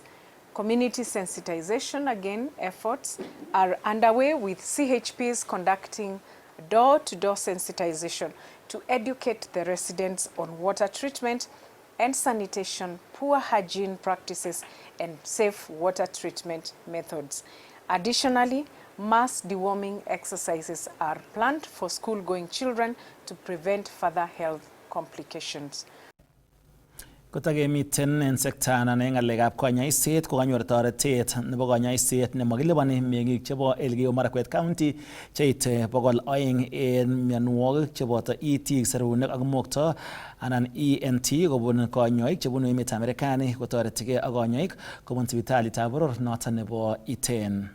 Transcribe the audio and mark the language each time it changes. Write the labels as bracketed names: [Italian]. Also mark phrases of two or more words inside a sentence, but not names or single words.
[English] Community sensitization, again, efforts are underway with CHPs conducting door-to-door sensitization to educate the residents on water treatment and sanitation, poor hygiene practices, and safe water treatment methods. Additionally, mass deworming exercises are planned for school-going children to prevent further health complications. [Kalenjin] Kotakemiten en sekta anan en ngalekab kanyaiset kokanyor toretet nebo kanyaiset nemakilipani meng'ik chebo Elgeyo Marakwet County cheite 200 en mionwogik cheboto itik, serunek ak mokto anan ENT kobun kanyoik chebunu emetab Marekani kotoretigei ak kanyoik kobun sipitalitab boror noton nebo Iten.